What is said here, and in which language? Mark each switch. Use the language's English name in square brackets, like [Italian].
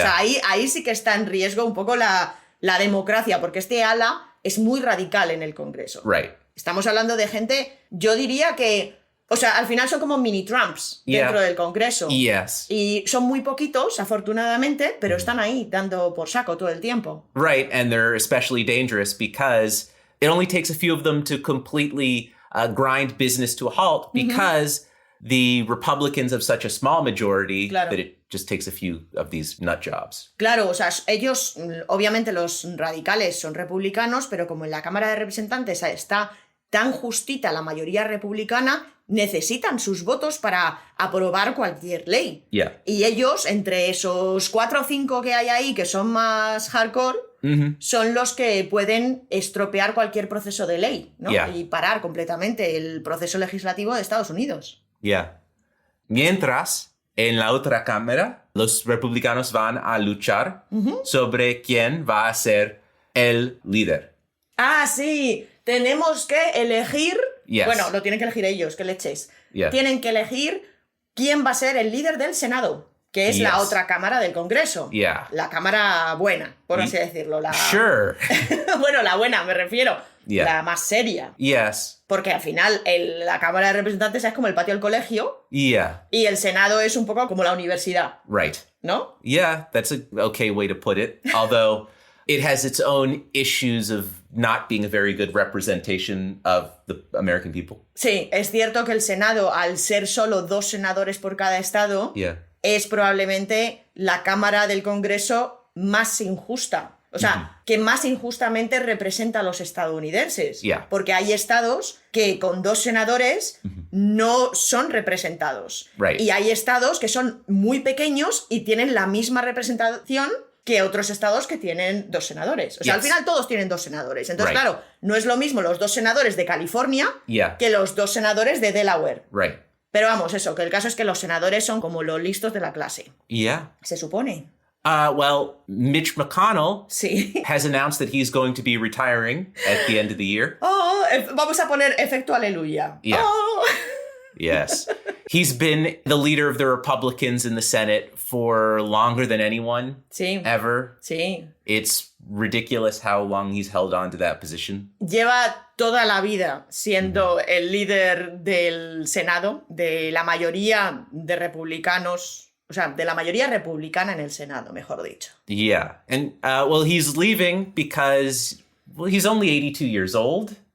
[Spanish] O sea, ahí sí que está en riesgo un poco la democracia, porque este ala es muy radical en el Congreso. [English] Right. [Spanish] Estamos hablando de gente, yo diría que, o sea, al final son como mini Trumps dentro del Congreso. [English] Yes. [Spanish] Y son muy poquitos, afortunadamente, pero están ahí dando por saco todo el tiempo. [English] Right, and they're especially dangerous because it only takes a few of them to completely grind business to a halt because the Republicans have such a small majority that it just takes a few of these nut jobs. [Spanish] Claro, o sea, ellos, obviamente los radicales son republicanos, pero como en la Cámara de Representantes está tan justita la mayoría republicana, necesitan sus votos para aprobar cualquier ley. [English] Yeah. [Spanish] Y ellos, entre esos 4 o 5 que hay ahí, que son más hardcore, son los que pueden estropear cualquier proceso de ley, ¿no? Y parar completamente el proceso legislativo de Estados Unidos. [English] Yeah. [Spanish] Mientras, en la otra cámara, los republicanos van a luchar sobre quién va a ser el líder. Ah, sí. Tenemos que elegir... [English] Yes. [Spanish] Bueno, lo tienen que elegir ellos, que leches. [English] Yeah. [Spanish] Tienen que elegir quién va a ser el líder del Senado, que es la otra cámara del Congreso. [English] Yeah. [Spanish] La cámara buena, por así decirlo. [English] Sure. [Spanish] Bueno, la buena, me refiero. [English] Yeah. [Spanish] La más seria. [English] Yes. [Spanish] Porque al final la Cámara de Representantes es como el patio del colegio. [English] Yeah. [Spanish] Y el Senado es un poco como la universidad. [English] Right. [Spanish] ¿No? [English] Yeah, that's a okay way to put it. Although it has its own issues of not being a very good representation of the American people. [Spanish] Sí, es cierto que el Senado, al ser solo 2 senadores por cada estado, es probablemente la Cámara del Congreso más injusta. O sea, que más injustamente representa a los estadounidenses. Porque hay estados que con 2 senadores no son representados. [English] Right. [Spanish] Y hay estados que son muy pequeños y tienen la misma representación que otros estados que tienen 2 senadores. O sea, al final todos tienen 2 senadores. Entonces, claro, no es lo mismo los 2 senadores de California que los 2 senadores de Delaware. [English] Right. [Spanish] Pero vamos, eso, que el caso es que los senadores son como los listos de la clase. [English] Yeah. [Spanish] Se supone. [English] Well, Mitch McConnell [Spanish] Sí. [English] has announced that he's going to be retiring at the end of the year. [Spanish] Oh, vamos a poner efecto aleluya. [English] Yeah. Oh. Yes. He's been the leader of the Republicans in the Senate for longer than anyone ever. [Spanish] Sí. [English] It's ridiculous how long he's held on to that position. [Spanish] Lleva toda la vida siendo el líder del Senado, de la mayoría de republicanos. O sea, de la mayoría republicana en el Senado, mejor dicho. [English] Yeah. And, well, he's leaving because, well, he's only 82 years old.